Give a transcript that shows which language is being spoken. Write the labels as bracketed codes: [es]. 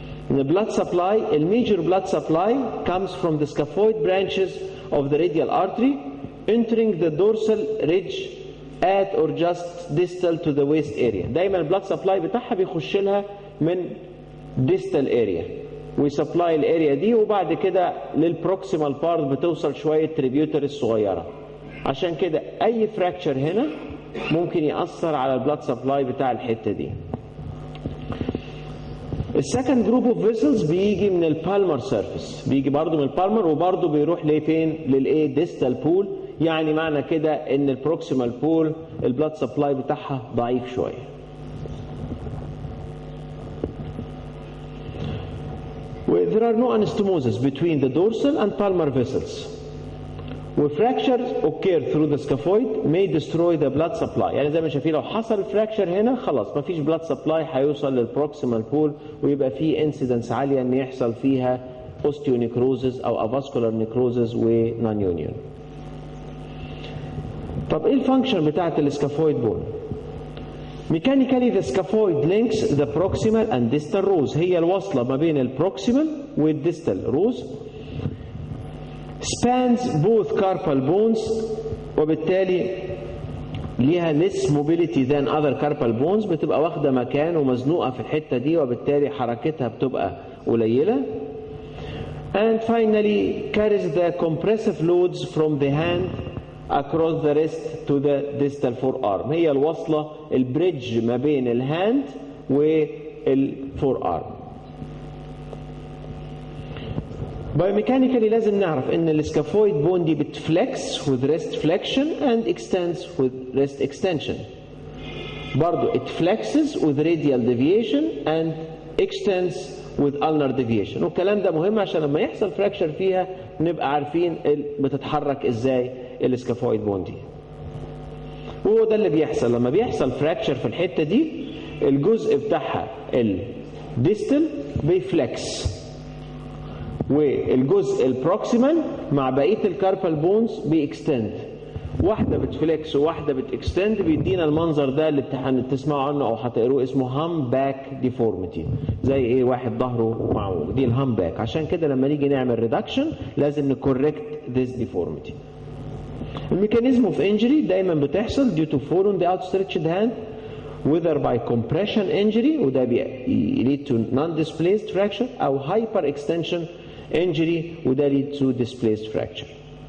[en] The blood supply, the major blood supply comes from the scaphoid branches of the radial artery entering the dorsal ridge at or just distal to the waist area. [ar] دايما البلاد سبلاي بتاعها بيخش لها من distal area ويسبلاي الاريا دي، وبعد كده للبروكسيمال بارت بتوصل شويه تريبيوتريز صغيره. عشان كده اي فراكشر هنا ممكن يأثر على البلاد سبلاي بتاع الحته دي. السكند جروب اوف فيسلز بيجي من البالمر سيرفيس، بيجي برضه من البالمر وبرضه بيروح لفين؟ للايه؟ ديستال بول. يعني معنى كده ان البروكسيمال بول البلاد سبلاي بتاعها ضعيف شويه. [en] There are no anastomosis between the dorsal and palmar vessels. Fractures occur through the scaphoid may destroy the blood supply. [ar] يعني زي ما شايفين لو حصل فراكشر هنا خلاص مفيش blood supply هيوصل للبروكسيمال بول ويبقى في انسيدنس عاليه ان يحصل فيها osteonecrosis او avascular necrosis و non-union. طب ايه الفانكشن بتاعت السكافويد بون؟ [en] Mechanically the scaphoid links the proximal and distal rows. [ar] هي الوصلة ما بين البروكسيمال والديستال روز. [en] Spans both carpal bones [ar] وبالتالي ليها [en] less mobility than other carpal bones، [ar] بتبقى واخدة مكان ومزنوقة في الحتة دي وبالتالي حركتها بتبقى قليلة. [en] And finally carries the compressive loads from the hand across the wrist to the distal forearm. [ar] هي الوصلة البريدج ما بين الهاند والفور ارم. بايوميكانيكالي لازم نعرف ان السكافويد بون دي بتفلكس [en] with wrist flexion and extends with wrist extension. [ar] برضو [en] it flexes with radial deviation and extends with ulnar deviation. [ar] والكلام ده مهم عشان لما يحصل فراكشر فيها نبقى عارفين بتتحرك ازاي السكافويد بون دي. وهو ده اللي بيحصل لما بيحصل فراكشر في الحته دي، الجزء بتاعها الديستال بيفلكس والجزء البروكسيمال مع بقيه الكاربال بونز بيكستند. واحده بتفلكس وواحده بتكستند بيدينا المنظر ده اللي تسمعوا عنه او هتقروه اسمه هام باك ديفورميتي. زي ايه؟ واحد ظهره معوج، دي الهام باك. عشان كده لما نيجي نعمل ريدكشن لازم نكوركت ذيس ديفورميتي. الميكانيزم اوف انجري دايما بتحصل [en] due to fall on the outstretched hand whether by compression injury وده lead to non-displaced fracture او hyper extension injury وده lead to displaced fracture.